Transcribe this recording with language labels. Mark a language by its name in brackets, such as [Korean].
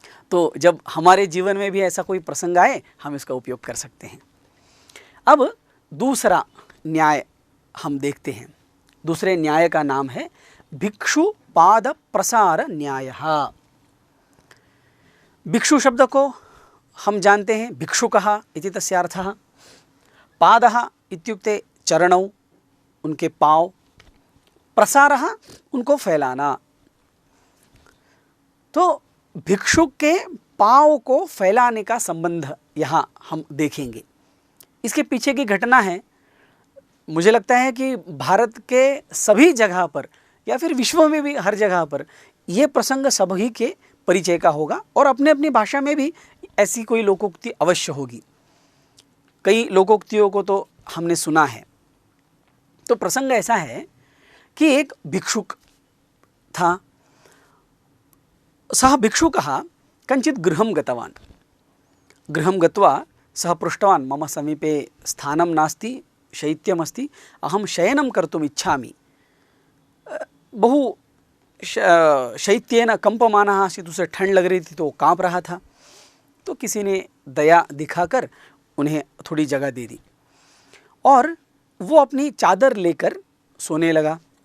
[Hindi] तो जब हमारे जीवन में भी ऐसा कोई प्रसंग आए, हम इसका उपयोग कर सकते हैं। अब दूसरा न्याय हम देखते हैं। दूसरे न्याय का नाम है भिक्षु पाद प्रसार न्यायः। भिक्षु शब्द को हम जानते हैं, [Sanskrit] भिक्षुकः इति तस्य अर्थः। पादः इत्युक्ते चरणौ, [Hindi] उनके पाँव। प्रसारः उनको फैलाना। तो भिक्षुक के पाँव को फैलाने का संबंध यहाँ हम देखेंगे। इसके पीछे की घटना है, मुझे लगता है कि भारत के सभी जगह पर या फिर विश्व में भी हर जगह पर ये प्रसंग सभी के परिचय का होगा और अपने अपनी भाषा में भी ऐसी कोई लोकोक्ति अवश्य होगी। कई लोकोक्तियों को तो हमने सुना है। तो प्रसंग ऐसा है कि एक भिक्षुक था। [Sanskrit] सः भिक्षुकः कञ्चित् गृहं गतवान्। गृहं गत्वा सः पृष्टवान्, मम समीपे स्थानं नास्ति, शैत्यमस्ति, अहं शयनं कर्तुम् इच्छामि। बहु शैत्येन कंपमानः आसीत्, [Hindi] उसे ठंड लग रही थी तो काँप रहा था। तो किसी ने दया दिखाकर उन्हें थोड़ी जगह दे दी और वो अपनी चादर लेकर सोने लगा।